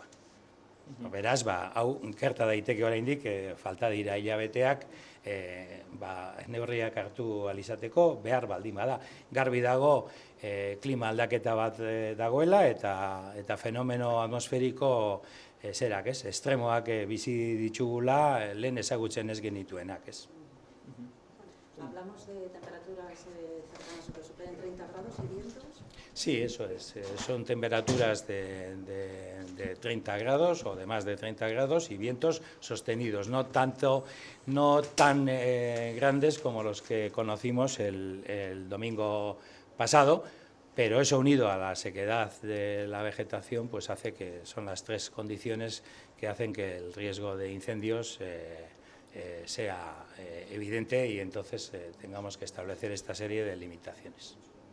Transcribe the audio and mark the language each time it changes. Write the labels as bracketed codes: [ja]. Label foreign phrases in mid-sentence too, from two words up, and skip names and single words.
[eu] Beraz, hau gerta daiteke oraindik, falta dira hilabeteak, neurriak hartu alizateko, behar baldin bada. Garbi dago, klima aldaketa bat dagoela, eta fenomeno atmosferiko estremoak bizi ditugula, lehen ezagutzen ez genituenak. [es] Hablamos de temperaturas cercanas que superen 30 grados y vientos. Sí, eso es. Son temperaturas de 30 grados o de más de 30 grados y vientos sostenidos, no tan grandes como los que conocimos el domingo pasado, pero eso unido a la sequedad de la vegetación pues hace que son las tres condiciones que hacen que el riesgo de incendios sea evidente y entonces tengamos que establecer esta serie de limitaciones.